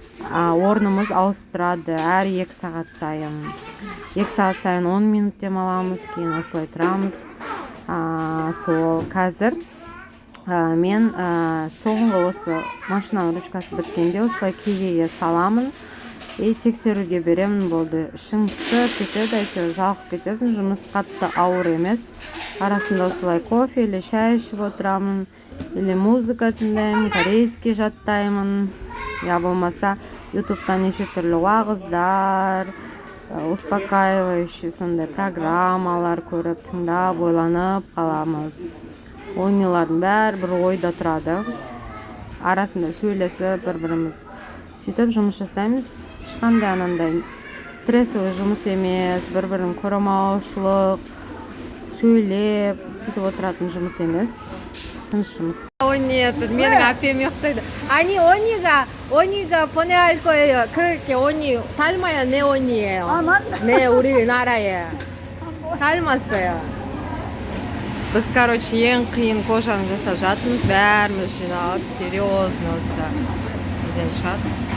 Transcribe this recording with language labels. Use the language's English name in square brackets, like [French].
[Kazakh] Орнымыз ауысып тұрады әр 2 сағат сайын. 2 сағат сайын 10 минут демаламыз, кейін осылай тұрамыз. Сол қазір мен соңғы осы машинаның ручкасы біткенде осылай кегеге саламын. Тексеруге беремін, болды. Ішің түсіп кетеді, әйтеуір жалқып кетесің, жұмыс қатты ауыр емес. Арасында осылай кофе или шай ішіп отырамын, или музыка тыңдаймын, корейский жаттаймын. Я болмаса ютубтан неше түрлі уағыздар, успокаивающий сондай программалар көріп, тыңдап, ойланып қаламыз. Ойнылардың бәрі бір ойда тұрады. Арасында сөйлесіп бір-біріміз сөйтіп жұмыс жасаймыз. Ешқандай анандай стрессовый жұмыс емес, бір-бірін көремаушылық, сөйлеп, сөйтіп отыратын жұмыс емес. Тыныш жұмыс. Нет, менің әпкем ұқсайды. [Korean] 아니, 언니가 보내할 거예요. 그렇게 언니 닮아요, 내 언니예요. 아, 맞나? 네, 우리나라에 닮았어요. [Kazakh] Біз, короче, ең қиын кожаны жасап жатырмыз, бәріміз жиналып, серьезно осы. Неден шығады.